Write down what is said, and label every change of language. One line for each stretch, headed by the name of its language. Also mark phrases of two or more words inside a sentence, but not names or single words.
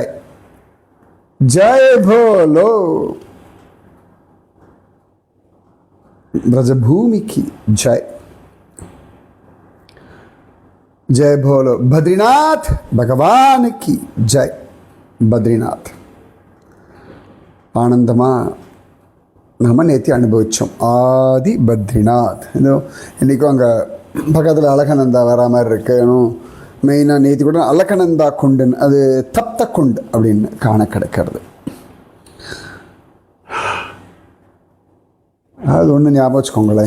Hindi: जय बोलो ब्रजभूमि की जय। जय बोलो बद्रीनाथ भगवान की जय।
Tamil: பத்ரிநாத் ஆனந்தமா நம்ம நேற்று அனுபவித்தோம். ஆதி பத்ரிநாத் இன்றைக்கும் அங்கே பக்கத்தில் அழகநந்தா வரா மாதிரி இருக்கணும். மெயினாக நேற்று கூட அழகநந்தா குண்டுன்னு அது தப்த குண்டு அப்படின்னு காண கிடைக்கிறது. அது ஒன்று ஞாபகம் வச்சுக்கோங்களேன்.